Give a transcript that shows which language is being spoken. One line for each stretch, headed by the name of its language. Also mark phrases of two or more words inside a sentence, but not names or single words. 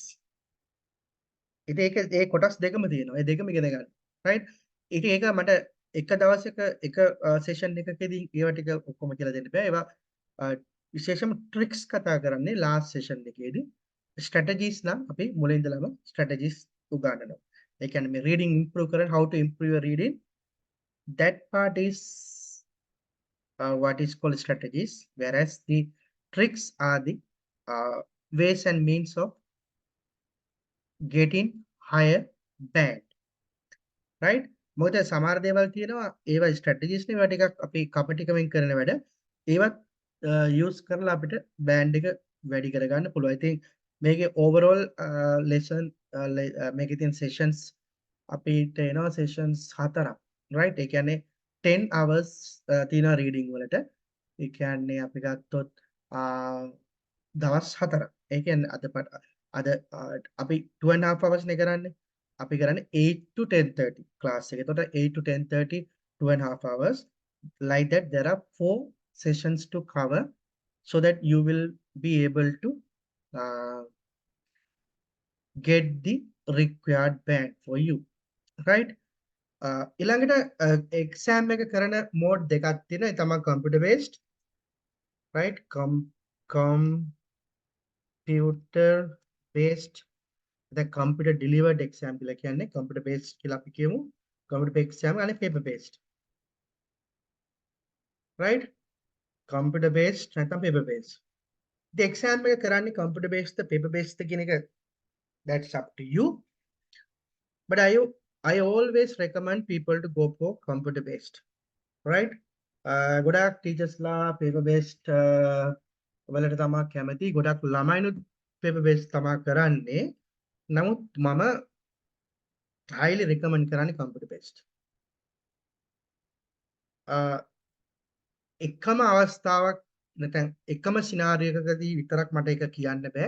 Sinhala: ඉතින් ඒක ඒ කොටස් දෙකම තියෙනවා. ඒ දෙකම ඉගෙන ගන්න. right? ඉතින් ඒක මට එක දවසක එක session එකකදී ඒවා ටික ඔක්කොම කියලා දෙන්න බෑ. ඒවා විශේෂම tricks කතා කරන්නේ
English: last session
Sinhala: එකේදී. strategies නම් අපි මුලින් ඉඳලම strategies උගන්වනවා. ඒ කියන්නේ මේ
English: reading improve
Sinhala: කරන්න,
English: how to improve your reading, that part is what is called strategies, whereas the tricks are the ways and means of getting higher band, right?
Sinhala: මොකද සමහර දේවල් තියෙනවා ඒවා strategies නේ, ඒවා ටිකක් අපි කපටිකමින් කරන වැඩ. ඒවත් use කරලා අපිට band එක වැඩි කරගන්න පුළුවන්.
English: I think
Sinhala: මේකේ
English: overall lesson
Sinhala: මේකේ තියෙන sessions අපිට එනවා sessions 4ක්, right? ඒ කියන්නේ 10 hours තියෙනවා reading වලට. ඒ කියන්නේ අපි ගත්තොත් දවස් 4ක්. ඒ කියන්නේ අද අපි 2.5 hours නේ කරන්නේ. අපි කරන්නේ 8 to 10:30 class එක. එතකොට 8 to 10:30 2.5 hours.
English: Like that there are 4 sessions to cover so that you will be able to get the required band for you, right?
Sinhala: ඊළඟට exam එක කරන mode දෙකක් තියෙනවා. ඒ තමයි
English: computer based, right? computer based, the computer delivered exam
Sinhala: කියලා කියන්නේ
English: computer based
Sinhala: කියලා අපි කියමු.
English: computer based exam and paper based, right? computer based නැත්නම් paper based. the exam
Sinhala: එක කරන්නේ
English: computer based paper based
Sinhala: කියන එක
English: that's up to you. but I always recommend people to go for computer based, right?
Sinhala: ගොඩක් ටීචර්ස්ලා
English: paper based
Sinhala: වලට තමා කැමති. ගොඩක් ළමයිනුත්
English: paper based
Sinhala: තමා කරන්නේ. නමුත් මම
English: highly recommend
Sinhala: කරන්නේ
English: computer based.
Sinhala: එකම අවස්ථාවක් නැත්නම් එකම සිනාරියෝ එකකදී විතරක් මට ඒක කියන්න බෑ.